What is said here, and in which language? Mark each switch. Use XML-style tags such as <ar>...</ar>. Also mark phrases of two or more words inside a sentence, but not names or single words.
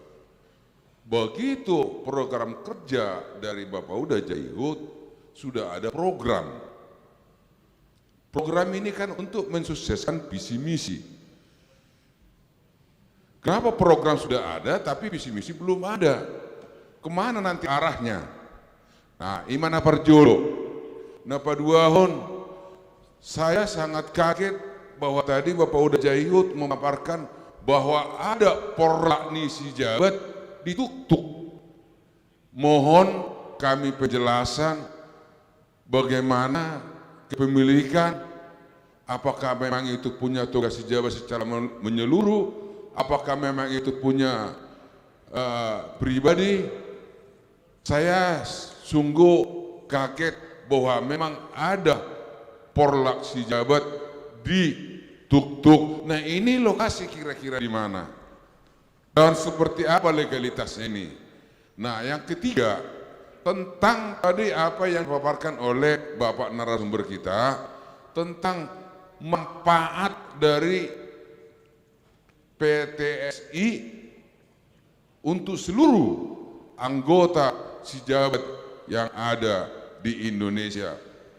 <id>Begitu program kerja dari Bapak Uda Jaihut sudah ada program. Program ini kan untuk mensukseskan visi misi. Kenapa program sudah ada tapi visi misi belum ada? Kemana nanti arahnya? Nah,</id> <bbc>imana perjolo.</bbc> <id>Napa 2 tahun saya sangat kaget bahwa tadi Bapak Uda Jaihut memaparkan bahwa ada porlakni sejabat ditutup. Mohon kami penjelasan bagaimana kepemilikan, apakah memang itu punya tugas sejabat secara menyeluruh, apakah memang itu punya pribadi. Saya sungguh kaget bahwa memang ada porlak sejabat di tuk-tuk. Nah, ini lokasi kira-kira di mana? Dan seperti apa legalitasnya ini? Nah, yang ketiga, tentang tadi apa yang dipaparkan oleh Bapak narasumber kita tentang manfaat dari PTSI untuk seluruh anggota sejabat yang ada di Indonesia.</id>